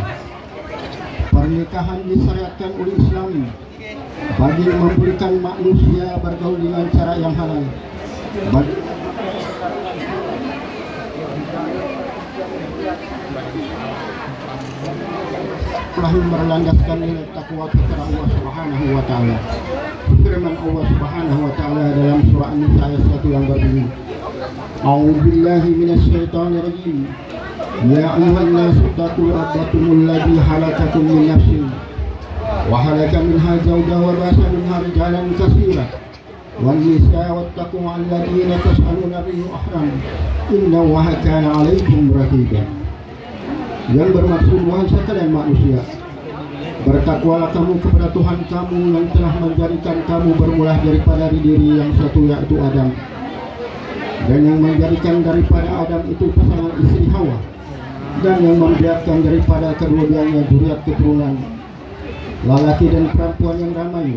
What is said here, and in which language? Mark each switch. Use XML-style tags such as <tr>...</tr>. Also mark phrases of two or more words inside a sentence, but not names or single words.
<ms>Pernikahan disyariatkan oleh Islam bagi memulihkan manusia bergaul dengan cara yang halal. Telah berlandaskan nilai takwa kepada Allah</ms> <ar>سبحانه وتعالى.</ar> <ms>Firman Allah</ms> <ar>سبحانه وتعالى</ar> <ms>dalam surah An-Nisa ayat 1 yang berbunyi,</ms> <ar>أعوذ بالله من الشيطان الرجيم. يا أيها الناس اتقوا ربكم الذي خلقكم من نفس وخلق منها زوجها وبث منها رجالا كثيرا ونساء واتقوا الذين تساءلون به الأرحام إن الله كان عليكم رقيبا.</ar> <ms>Yang bermaksud, wahai sekalian manusia, bertakwalah kamu kepada Tuhan kamu yang telah menjadikan kamu bermula daripada diri yang satu, yaitu Adam, dan yang menjadikan daripada Adam itu pasangan istri Hawa, dan yang membiarkan daripada kedua-duanya zuriat keturunan lelaki dan perempuan yang ramai.</ms>